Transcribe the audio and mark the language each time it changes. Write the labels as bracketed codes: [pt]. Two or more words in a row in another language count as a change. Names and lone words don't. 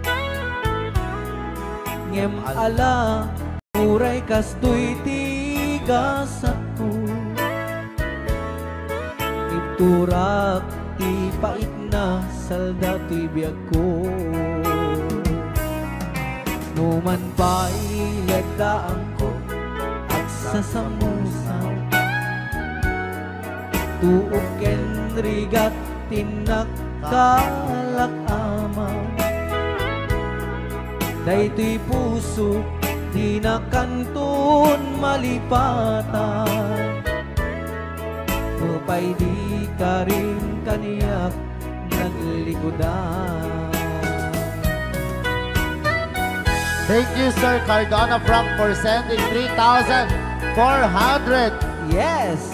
[ilo] ngem ala uray kas to'y tigasat ko iturak ti pait na salda to'y biyag ko Numan pa'y lagdaan ko at sasamusaw Tuok ken rigat tinagkalak amaw Daytoy puso di na kanton malipatan Nupay di ka rin kaniyak naglikodan [en] Thank you, Sir Cardona Frank, for sending 3,400 Yes!